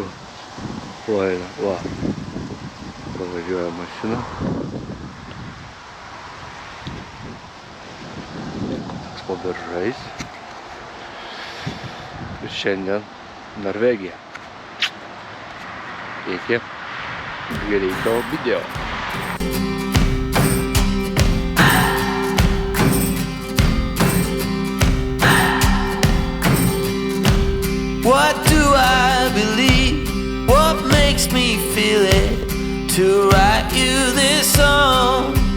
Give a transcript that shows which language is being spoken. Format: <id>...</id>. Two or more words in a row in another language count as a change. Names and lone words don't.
<lt>Va. Pravažiuoja mašina. Toks po beržais. Ir šiandien Norvegija. Iki greito video.</lt> <en>What do I believe? What makes me feel it? To write you this song.</en>